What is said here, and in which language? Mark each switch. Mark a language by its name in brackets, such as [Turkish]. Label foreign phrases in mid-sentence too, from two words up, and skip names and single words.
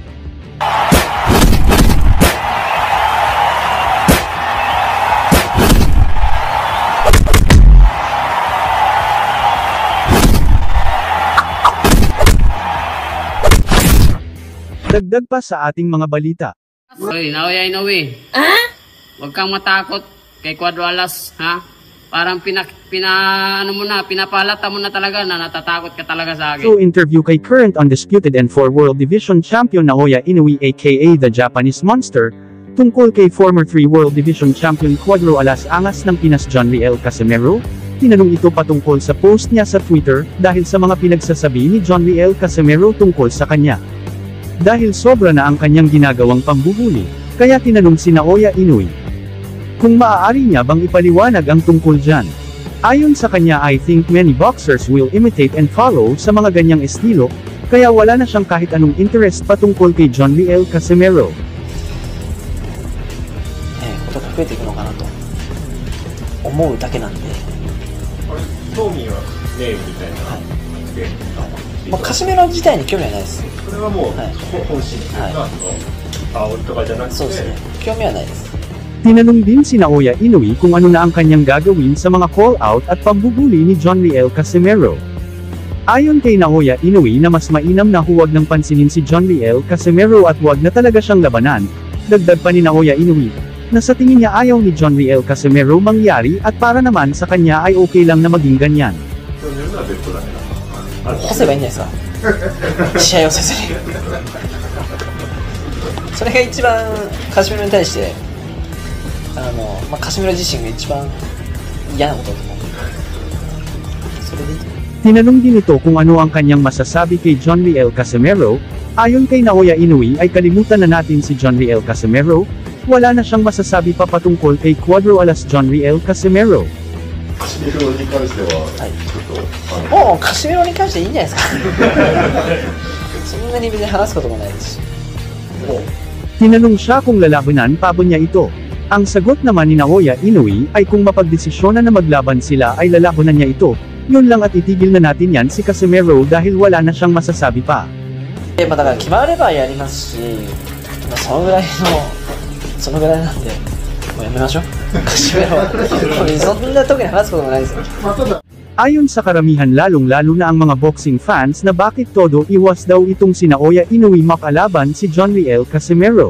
[Filipino] Dagdag pa sa ating mga balita. Hoy, Naoya Inoue. Huwag kang matakot kay Cuadro Alas, ha? Parang pinapalata mo na talaga na natatakot ka talaga sa akin. [English] So interview kay current undisputed and 4 World Division Champion Naoya Inoue aka the Japanese Monster, [Filipino] tungkol kay [English] former 3 World Division Champion [Filipino] Cuadro Alas angas ng Pinas John Riel Casimero. Tinanong ito patungkol sa post niya sa Twitter, dahil sa mga pinagsasabi ni John Riel Casimero tungkol sa kanya. Dahil sobra na ang kanyang ginagawang pambuhuli, kaya tinanong si Naoya Inoue kung maaari niya bang ipaliwanag ang tungkol dyan. Ayon sa kanya, [English] I think many boxers will imitate and follow [Filipino] sa mga ganyang estilo, kaya wala na siyang kahit anong interest patungkol kay John Riel Casimero. [Japanese] ことが増えていくのかなと思うだけなんで、興味はねえみたいな、カシメロ自体に興味はないです。それはもう、本心というか、煽りとかじゃなくて、そうですね、興味はないです。 [Filipino] Tinanong din si Naoya Inoue kung ano na ang kanyang gagawin sa mga call-out at pambubuli ni Jonriel Casimero. Ayon kay Naoya Inoue na mas mainam na huwag nang pansinin si Jonriel Casimero at huwag na talaga siyang labanan, dagdag pa ni Naoya Inoue, na sa tingin niya ayaw ni Jonriel Casimero mangyari at para naman sa kanya ay okay lang na maging ganyan. [Japanese] 干せばいいんじゃないですか試合をせずにそれが一番カシメロに対してカシメロ自身が一番嫌なことだと思うそれでいいと思う [Filipino] Tinanong din ito kung ano ang kanyang masasabi kay Jonriel Casimero. Ayon kay Naoya Inoue ay kalimutan na natin si Jonriel Casimero, wala na siyang masasabi pa patungkol kay Cuadro Alas Jonriel Casimero. [Japanese] カシメロに関しては、もうカシメロに関していいんじゃないですかそんなに別に話すこともないですし [Filipino] Tinanong siya kung lalabanan pa ba niya ito. Ang sagot naman ni Naoya Inoue ay kung mapagdesisyonan na maglaban sila ay lalabanan niya ito. Yun lang at itigil na natin yan si Casimero dahil wala na siyang masasabi pa. [Japanese] だから決まればやりますし、そのぐらいなんでもうやめましょうカシメロそんな特に話すこともないですよ [Filipino] Ayon sa karamihan lalong-lalo na ang mga [English] boxing fans [Filipino] na bakit todo iwas daw itong si Naoya Inoue makalaban si Jonriel Casimero.